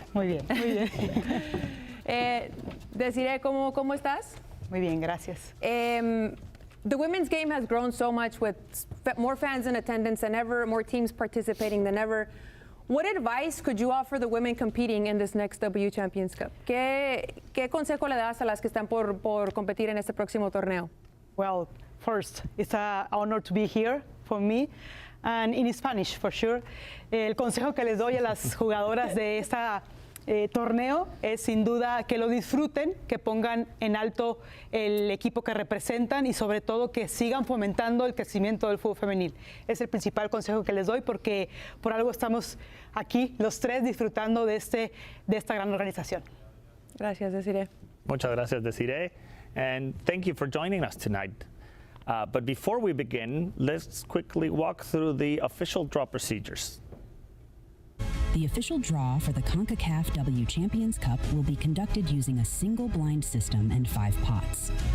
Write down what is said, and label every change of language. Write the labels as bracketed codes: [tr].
[es] Muy bien, muy bien. Desiree, ¿cómo estás? Muy bien, gracias. [en] The women's game has grown so much with more fans in attendance than ever, more teams participating than ever. What advice could you offer the women competing in this next W Champions Cup? [es] ¿Qué consejo le das a las que están por competir en este próximo torneo? [en] Well, first, it's an honor to be here for me, and in Spanish, for sure. [es] El consejo que les doy a las jugadoras de este torneo es sin duda que lo disfruten, que pongan en alto el equipo que representan y sobre todo que sigan fomentando el crecimiento del fútbol femenil. Es el principal consejo que les doy porque por algo estamos aquí los tres disfrutando de esta gran organización. Gracias, Desiree. Muchas gracias, [en] Desiree, and thank you for joining us tonight. But before we begin, let's quickly walk through the official draw procedures. The official draw for the Concacaf W Champions Cup will be conducted using a single blind system and 5 pots.